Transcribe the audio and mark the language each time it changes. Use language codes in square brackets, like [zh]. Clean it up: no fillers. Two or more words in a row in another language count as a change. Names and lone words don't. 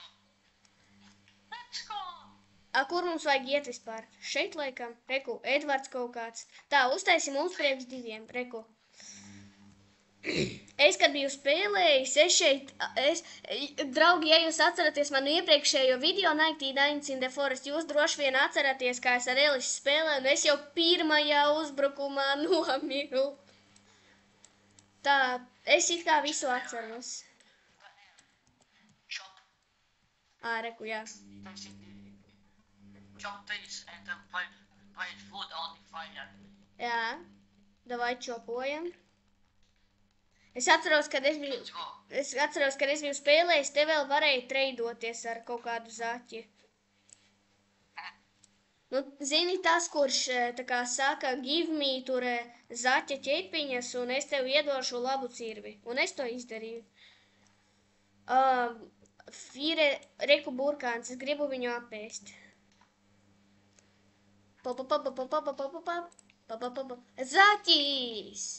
[lv] Kur mums vajag iet vispār? Šeit laikam? Reku, Edvards kaut kāds. Tā, uztaisi mums priekš diviem. Reku. Es, kad biju spēlējis, draugi, ja jūs atceraties manu iepriekšējo video 99 in the Forest, jūs droši vien atceraties, kā es ar Elisu spēlēju, un es jau pirmajā uzbrukumā nomiru. Tā, es it kā visu atceros. Reku, jā. Jā, davai čopojam. Es atceros, kad es biju spēlējis, te vēl varēja treidoties ar kaut kādu zaķi. Nu, zini tas, kurš tā kā saka, [en] give me [lv] tur zaķa ķepiņas, un es tev iedošu labu cirvi. Un es to izdarīju. Reku burkāns, es gribu viņu apēst. Zaķis!